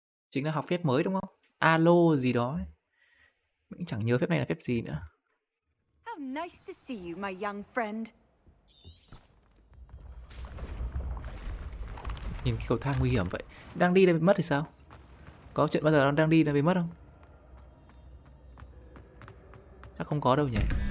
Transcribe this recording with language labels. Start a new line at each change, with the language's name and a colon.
Vietnamese: Chính là học phép mới đúng không? Alo gì đó ấy. Mình chẳng nhớ phép này là phép gì nữa.
English: How nice to see you, my young friend.
Vietnamese: Nhìn cái cầu thang nguy hiểm vậy. Đang đi là bị mất thì sao? Có chuyện bao giờ đang đi là bị mất không? Chắc không có đâu nhỉ.